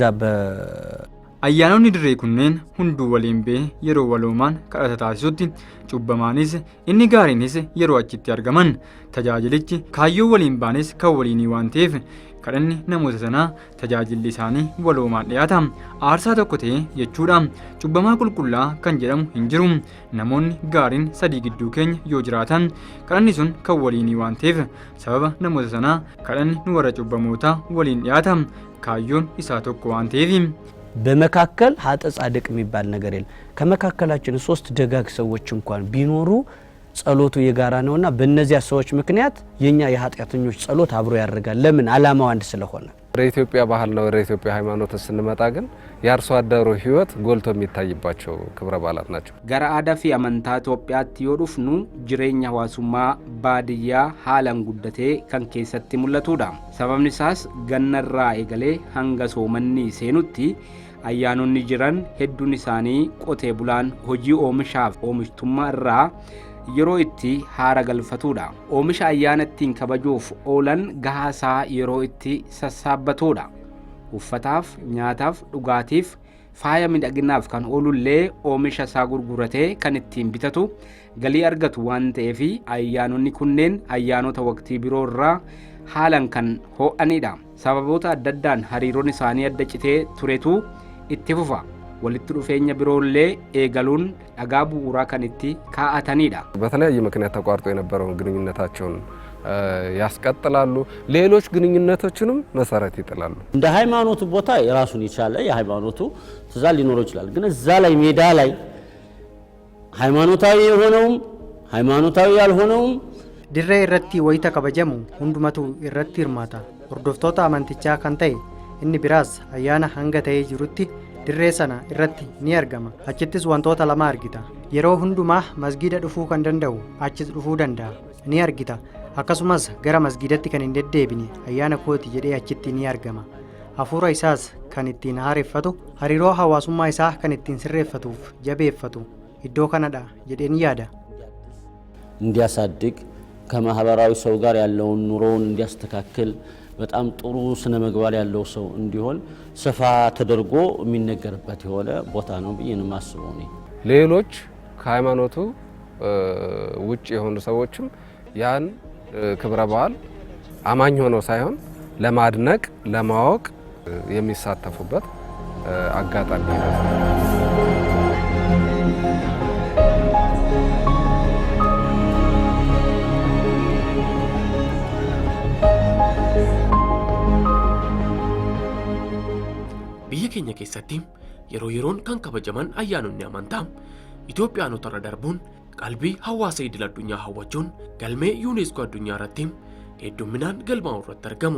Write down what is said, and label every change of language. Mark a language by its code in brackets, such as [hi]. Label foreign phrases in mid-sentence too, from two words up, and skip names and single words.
[om] ayyaanonni dirree kunneen hunduu waliin bee yeroo waloomaan kadhata taasisutti cubbamaanis inni gaariinis yeroo achitti argaman tajaajilichi kaayyoo waliin baanis kan waliinii waan ta'eef kadhanni namoota sanaa tajaajilli isaanii waloomaan dhiyaata aarsaa tokko ta'e jechuudha. Cubbamaa qulqullaa kan jedhamu hin jiru. Namoonni gaariin sadii gidduu keenya yoo jiraatan kadhanni sun kan waliinii waan ta'eef sababa namoota sanaa kadhanni nu warra cubbamootaa waliin dhiyaata kaayyoon isaa tokko waan ta'eef. [am] በመካከል ሀጠ ጻድቅ የሚባል ነገር የለም። ከመካከላችን 3 ደጋግ ሰዎች እንኳን ቢኖሩ ጸሎቱ የጋራ ነውና በእነዚያ ሰዎች ምክንያት የኛ የኃጢአተኞች ጸሎት አብሮ ያደርጋል። ለምን ዓላማው አንድ ስለሆነ። ወደ ኢትዮጵያ ባህል ነው ወደ ኢትዮጵያ ሃይማኖት ስንመጣ ግን የአርሶ አደሩ ህይወት ጎልቶ የሚታይባቸው ክብረ በዓላት ናቸው። [om] ገራ አዳ ፊ አመንታ ኢትዮጵያት የዱፍኑ ጅሬኛ ሐዋሱማ ባድያ ሃላን ጉደቴ ከን ኬሰቲ ሙለቱዳ ሰበብኒ ሳስ ገነራ ኤገሌ ሃንገ ሶመኒ ሴኑቲ ayyaanonni jiran hedduun isaanii qotee bulaan hojii oomishaaf oomishtummaa irraa yeroo itti haara galfatuudha. Oomisha ayyaana ittiin kabajuuf oolan gahaasaa yeroo itti sassaabbatuudha. Uffataaf, nyaataaf, dhugaatiif, faaya midhaginaaf kan oolullee oomisha isaa gurguratee kan ittiin bitatu galii argatu waan ta'eef ayyaanonni kunneen ayyaanota waqtii biroo irraa haalan kan ho'anidha. Sababoota adda addaan hariiroon isaanii adda citee turetu itti fufa. walitti dhufeenya biroollee eegaluun dhagaa bu'uuraa kan itti kaa'atanidha. [am] በተለያየ ምክንያት ተቋርጦ የነበረውን ግንኙነታቸውን ያስቀጥላሉ። ሌሎች ግንኙነቶችንም መሰረት ይጥላሉ። እንደ ሃይማኖቱ ቦታ የራሱን ይቻለ የሃይማኖቱ ትእዛዝ ሊኖር ይችላል። ግን እዛ ላይ ሜዳ ላይ ሃይማኖታዊ የሆነውም ሃይማኖታዊ ያልሆነውም [om] ድሬ irratti wayita kabajamu hundumatu irratti hirmaata. Hordoftoota amantichaa kan ta'e inni biraas ayyaana hanga ta'ee jirutti dirree sana irratti ni argama. Achittis wantoota lama argita. Yeroo hundumaa masgiida dhufuu kan danda'u achis dhufuu danda'a ni argita. Akkasumas gara masgiidatti kan hin deddeebine ayyaana kooti jedhee achitti ni argama. Hafuura isaas kan ittiin haareffatu hariiroo hawaasummaa isaa kan ittiin sirreeffatuuf jabeeffatu iddoo kanadha jedhee ni yaada. [am] እንዲያሳድግ ከማህበራዊ ሰው ጋር ያለውን ኑሮውን እንዲያስተካክል በጣም ጥሩ ስነ ምግባር ያለው ሰው እንዲሆን ሰፋ ተደርጎ የሚነገርበት የሆነ ቦታ ነው ብዬ ነው የማስበው። ሌሎች ከሃይማኖቱ ውጭ የሆኑ ሰዎችም ያን ክብረ በዓል አማኝ ሆነው ሳይሆን ለማድነቅ ለማወቅ የሚሳተፉበት አጋጣሚ ነው። [om] biyya keenya keessatti yeroo yeroon kan kabajaman ayyaanonni amantaa Itoophiyaanota irra darbuun qalbii hawaasa idil addunyaa hawwachuun galmee yuuneeskoo addunyaa irratti hedduminaan galmaa'u irratti argamu.